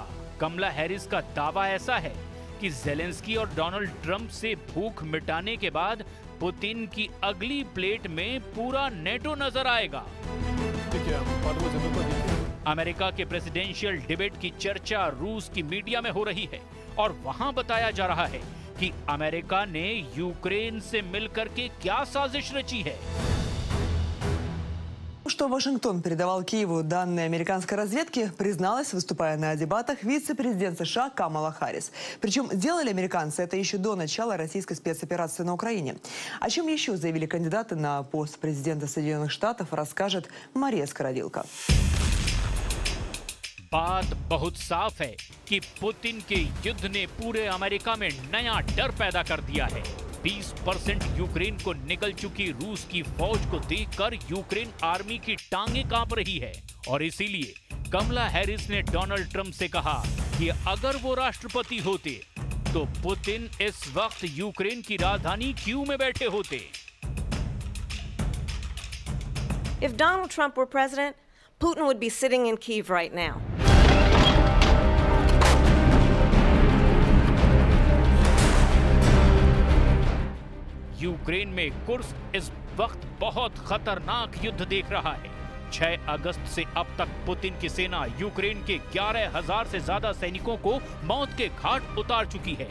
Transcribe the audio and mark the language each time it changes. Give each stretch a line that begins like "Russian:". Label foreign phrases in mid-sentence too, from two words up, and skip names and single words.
Hindi: कमला हैरिस का दावा ऐसा है कि ज़ेलेंस्की और डोनाल्ड ट्रंप से भूख मिटाने के बाद पुतिन की अगली प्लेट में पूरा नेटो नजर आएगा। अमेरिका के
English: presidential debate
Hindi: की चर्चा रूस की मीडिया में हो रही है और वहां बताया जा रहा है कि अमेरिका ने यूक्रेन से मिलकर के क्या साजिश रची है।
Russian: Что Вашингтон передавал Киеву данные американской разведки, призналась, выступая на дебатах, вице-президент США Камала Харрис. Причем делали американцы это еще до начала российской спецоперации на Украине. О чем еще заявили кандидаты на пост президента Соединенных Штатов, расскажет Мария Скородилка.
Hindi: बात बहुत साफ है कि पुतिन के युद्ध ने पूरे अमेरिका में नया डर पैदा कर दिया है। 20% यूक्रेन को निकल चुकी रूस की फौज को देखकर यूक्रेन आर्मी की टांगें कांप रही है और इसीलिए कमला हैरिस ने डोनाल्ड ट्रंप से कहा कि अगर वो राष्ट्रपति होते तो पुतिन इस वक्त यूक्रेन की राजधानी कीव में बैठे होते।
English: If Donald Trump were president, Putin would be sitting in Kyiv right now.
Hindi: यूक्रेन में कुर्स्क इस वक्त बहुत खतरनाक युद्ध देख रहा है। 6 अगस्त से अब तक पुतिन की सेना यूक्रेन के 11,000 से ज्यादा सैनिकों को मौत के घाट उतार चुकी है।